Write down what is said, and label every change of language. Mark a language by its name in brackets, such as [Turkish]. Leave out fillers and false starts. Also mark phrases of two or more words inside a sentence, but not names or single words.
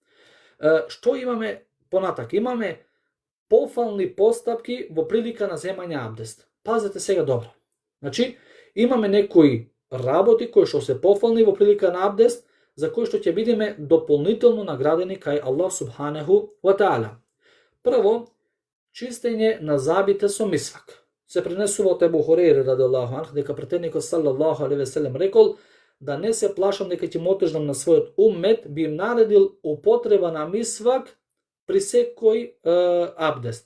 [Macedonian] Што имаме понатак? Имаме пофални постапки во прилика на земање абдест. Пазете сега добро. Значи имаме некои работи кои што се пофални во прилика на абдест, за кои што ќе бидеме дополнително наградени кај Аллах [Arabic] سبحانه وتعالى. [Macedonian] Прво, чистење на забите со мисвак. Се пренесува од Ебу Хурейра [Arabic] رضي الله عنه [Macedonian] дека претеникот [Arabic] صلى الله عليه وسلم [Macedonian] рекол да не се плашам дека ќе му отежнам на својот уммет, би им наредил употреба на мисвак при секој абдест.